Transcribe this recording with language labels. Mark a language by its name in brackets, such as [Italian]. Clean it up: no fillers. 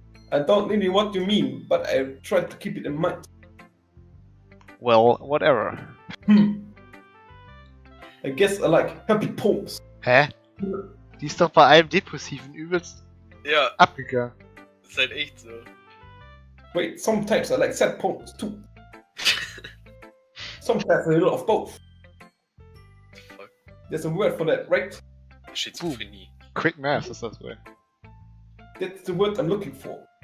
[English] I don't really know what you mean, but I try to keep it in mind. Well, whatever. I guess I like happy poems. Hä? [German] Die ist doch bei allem Depressiven übelst Ja, abgegangen. ist halt echt so. [English] Wait, sometimes I like sad poems too. Sometimes a little of both. Fuck. There's a word for that, right? [German] Schizophrenie. Quick Math ist das wohl. [English] That's the word I'm looking for.